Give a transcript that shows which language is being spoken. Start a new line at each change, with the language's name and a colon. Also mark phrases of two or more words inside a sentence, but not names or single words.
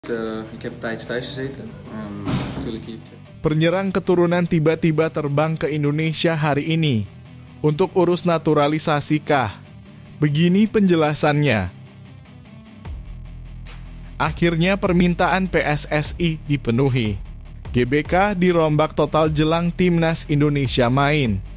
Dutch: Ik heb een tijdje thuis gezeten. Natuurlijk hier.
Indonesian: Penyerang keturunan tiba-tiba terbang ke Indonesia hari ini. Untuk urus naturalisasi kah? Begini penjelasannya. Akhirnya permintaan PSSI dipenuhi. GBK dirombak total jelang Timnas Indonesia main.